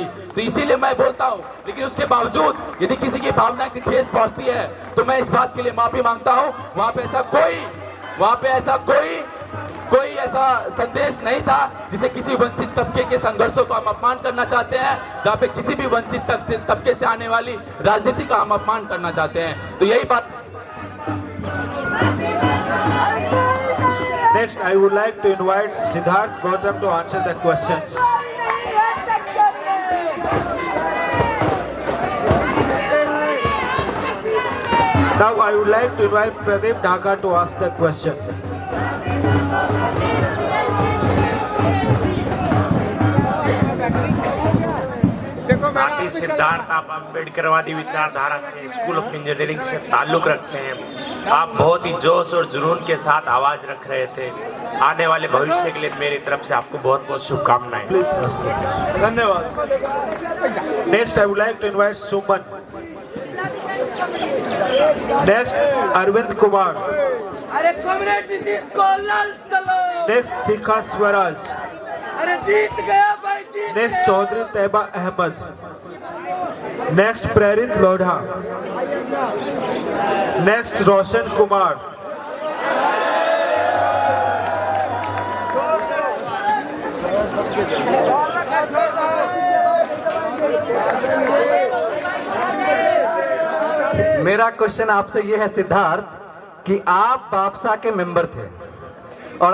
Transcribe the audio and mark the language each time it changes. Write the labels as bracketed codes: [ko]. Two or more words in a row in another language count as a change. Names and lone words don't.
[hi] तो इसीलिए मैं बोलता हूँ, लेकिन उसके बावजूद यदि किसी की भावना की ठेस पहुंचती है तो मैं इस बात के लिए माफी मांगता हूँ। वहां पे ऐसा कोई ऐसा संदेश नहीं था जिसे किसी वंचित तबके के संघर्षों को हम अपमान करना चाहते हैं, जहाँ पे किसी भी वंचित तबके से आने वाली राजनीति का हम अपमान करना चाहते हैं। तो यही बात। [en] Next, I would like to invite Siddharth Gautam to answer the questions. Now, I would like to invite Pradeep Dhaka to ask the question. [hi] साथी सिद्धार्थ, आप अम्बेडकरवादी विचारधारा से, [en] School of Engineering [hi] से ताल्लुक रखते हैं। आप बहुत ही जोश और जुनून के साथ आवाज रख रहे थे। आने वाले भविष्य के लिए मेरी तरफ से आपको बहुत बहुत शुभकामनाएं। धन्यवाद। [en] Next, I would like to invite Suman. Next, Arvind Kumar. [hi] अरे कॉमरेड नीतीश को लाल चलो। [en] Next, Sikha Swaraj. [hi] अरे जीत गया भाई, जीत [en] Next, [hi] गया। [en] Chaudhry Taiba Ahmed. Next, Prerit Lodha. Next, Roshan Kumar. [hi] मेरा क्वेश्चन आपसे ये है सिद्धार्थ कि आप बापसा के मेंबर थे और